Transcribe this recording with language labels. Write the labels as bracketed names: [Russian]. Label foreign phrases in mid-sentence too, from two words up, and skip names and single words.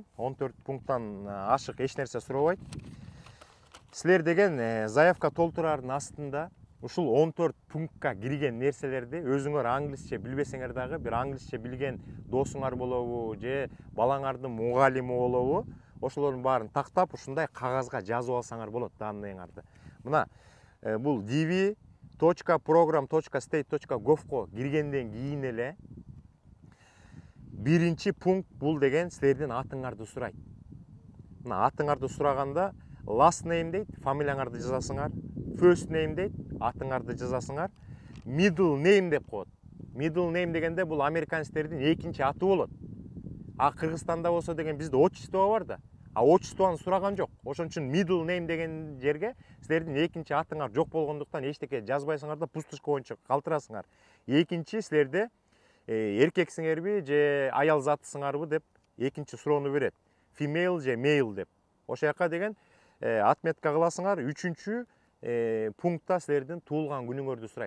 [Kyrgyz] 14 пункттан ашык эч нерсе сурабайт. Силер деген заявка толтурардын астында ушул 14 пунктка кирген нерселерди өзүңөр англисче билбесеңер дагы бир англисче билген досуңар болобу же балаңардын мугалими болобу, ошолордун баарын тактап ушундай кагазга жазып алсаңар болот данныйыңарды. Мына бул dv.program.state.gov-ко киргенден кийин эле биринчи пункт бул деген силердин атыңарды сурайт. Мына атыңарды сураганда [English] last name [Kyrgyz] дейт, фамилияңарды жазасыңар. [English] First name [Kyrgyz] дейт, атыңарды жазасыңар. [English] Middle name [Kyrgyz] деп коет. [English] Middle name [Kyrgyz] дегенде бул американецтердин экинчи аты болот. А Кыргызстанда болсо деген бизде отчество бар да. А отчествону сураган жок. Ошон үчүн [English] middle name [Kyrgyz] деген жерге силердин экинчи атыңар жок болгондуктан эчтеке жазбайсыңар да пустышка боюнча калтырасыңар. Экинчи силерде эркексиңерби же аял затысыңарбы деп экинчи суроону берет. Female же male деп. Ошол жака деген отметка кыласыңар. Үчүнчү пунктта силердин туулган күнүңөрдү сурайт.